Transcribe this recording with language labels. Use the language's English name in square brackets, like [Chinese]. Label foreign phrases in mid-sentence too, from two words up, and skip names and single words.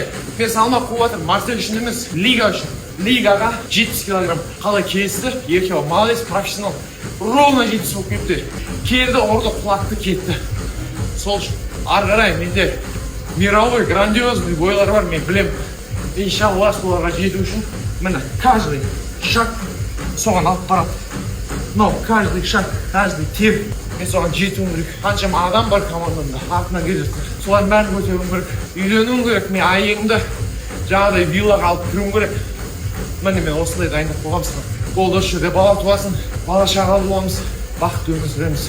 [Kazakh] Мен салмақ қуып жатырмын, Марсель үшін емес, лига үшін. Лигаға 70 килограмм қалай келістір, еркева, [Russian] молодец, профессионал. [Kazakh] Ровно 70 болып кетті. Келді, орды құлатты, кетті. Сол үшін, ары қарай менде [Russian] мировой, грандиозный [Kazakh] бойлар бар, мен білем. Иншалла, соларға жету үшін, міне, [Russian] каждый шаг [Kazakh] соған алып барады. [Russian] Но каждый шаг, каждый [Kazakh] тер, мен соған жетуім керек. Қаншама адам бар командамда, артынан келеді. Солардың бәрін көтеруім керек. Үйленуім керек, мен айығымды жаңағыдай виллаға алып кіруім керек. Міне мен осылай дайындап қойғам саған. Ол осы жерде бала туасын, бала шағалы боламыз, бақытты өмір сүреміз.